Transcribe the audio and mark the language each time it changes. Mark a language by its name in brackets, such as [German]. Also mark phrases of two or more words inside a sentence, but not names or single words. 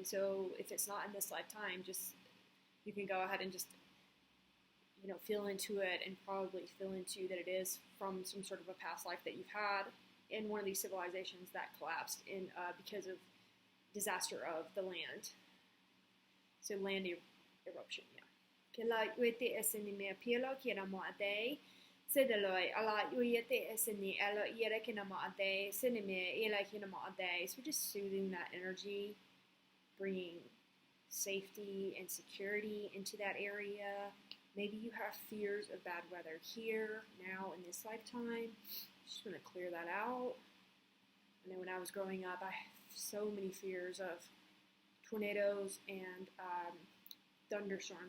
[English] So if it's not in this lifetime, just you can go ahead and just feel into it and probably feel into that it is from some sort of a past life that you've had in one of these civilizations that collapsed in because of disaster of the land. So land eruption, yeah. Kila uete eseni me pielo kira mo ade. Sedaloi ala uete eseni elo ira kina mo ade. Senime ila kina mo ade. So we're just soothing that energy, bringing safety and security into that area. Maybe you have fears of bad weather here, now, in this lifetime. Just going to clear that out. I know when I was growing up, I had so many fears of tornadoes and thunderstorms.